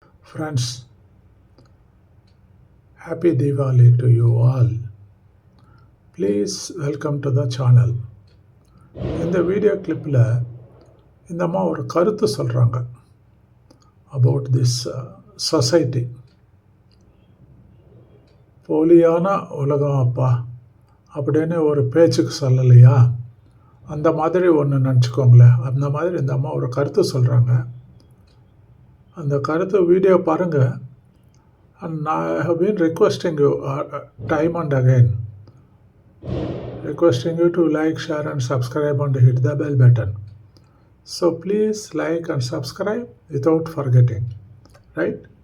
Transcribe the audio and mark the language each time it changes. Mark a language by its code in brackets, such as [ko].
[en] Friends, happy Diwali to you all. Please welcome to the channel. [ta] இந்த video கிளிப்பில் இந்த அம்மா ஒரு கருத்து சொல்கிறாங்க [en] About this society. [ta] போலியான உலகம் அப்பா அப்படின்னு ஒரு பேச்சுக்கு சொல்லலையா, அந்த மாதிரி ஒன்று நினச்சிக்கோங்களேன். அந்த மாதிரி இந்த அம்மா ஒரு கருத்து சொல்கிறாங்க. அந்த கருத்து வீடியோ பாருங்கள். [en] And I have been requesting you time and again, requesting you to like, share and subscribe and hit the bell button. So please like and subscribe without forgetting, right?